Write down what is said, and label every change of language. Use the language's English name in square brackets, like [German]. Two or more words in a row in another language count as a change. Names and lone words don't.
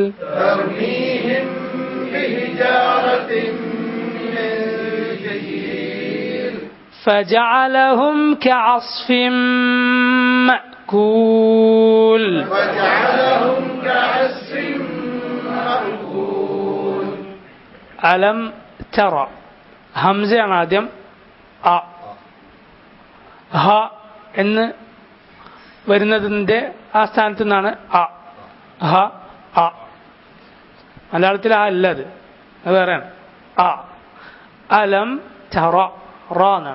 [Arabic] ترميهم بحجارة من سجيل. فجعلهم كعصف مأكول وجعلهم كعصف مأكول. ألم ترى همزة [Malayalam] ആദ്യം അ ഹ എന്ന് വരുന്നതിൻ്റെ ആ സ്ഥാനത്ത് നിന്നാണ് അ ഹ അ. മലയാളത്തിൽ ആ അല്ല, അത് വേറെയാണ്. [Arabic] أ ألم تر ر എന്നാണ്.